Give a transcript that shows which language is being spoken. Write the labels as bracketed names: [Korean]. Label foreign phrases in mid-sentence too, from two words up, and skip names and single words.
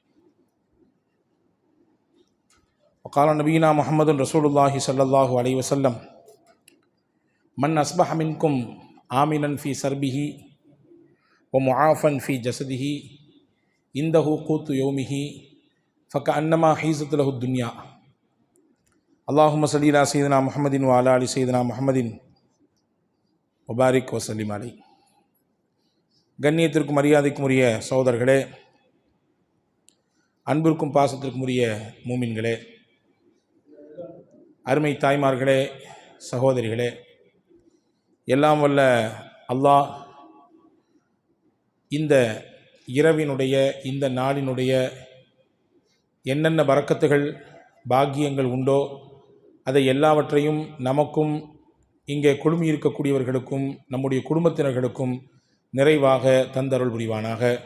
[Arabic] وقال نبينا محمد رسول الله صلى الله عليه وسلم من أصبح منكم آمنا في سربه ومعافى في جسده عنده قوت يومه فكأنما حيزت له الدنيا. اللهم صل على سيدنا محمد وعلى آل سيدنا محمد وبارك وسلم عليه. [Tamil] கண்ணியத்திற்கும் மரியாதைக்கும் உரிய சகோதரர்களே, அன்பிற்கும் பாசத்திற்கும் உரிய மூமின்களே, அருமை தாய்மார்களே, சகோதரிகளே, எல்லாம் வல்ல அல்லாஹ் இந்த இரவினுடைய இந்த நாளினுடைய என்னென்ன பரக்கத்துகள் பாக்கியங்கள் உண்டோ அதை எல்லாவற்றையும் நமக்கும் இங்கே குழுமி இருக்கக்கூடியவர்களுக்கும் நம்முடைய குடும்பத்தினர்களுக்கும் நிறைவாக தந்தருள் புரிவானாக.